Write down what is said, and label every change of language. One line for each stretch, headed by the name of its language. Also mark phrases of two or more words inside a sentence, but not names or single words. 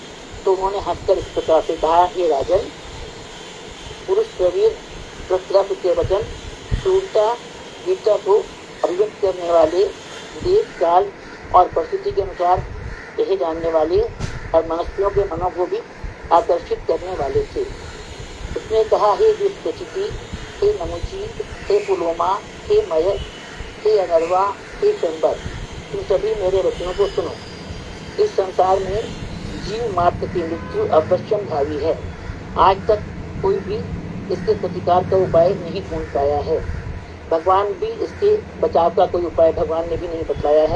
Hindi: तो उन्होंने हंसकर इस प्रकार से कहा, हे राजन, पुरुष प्रवीर पृथ्वी के वचन शूरता वीरता को अभिव्यक्त करने वाले, देश काल और परिस्थिति के अनुसार कहे जानने वाले और मनुष्यों के मनों को भी आकर्षित करने वाले थे। उसने कहा, हे दुष्प्रचिति, हे नमुची, हे पुलोमा, हे मय, हे अनर्वा, हे चंबर, तुम सभी मेरे वचनों को सुनो। इस संसार में जीव मात्र की मृत्यु अवश्यम भावी है। आज तक कोई भी इसके प्रतिकार का उपाय नहीं ढूंढ पाया है। भगवान भी इसके बचाव का कोई उपाय भगवान ने भी नहीं बतलाया है।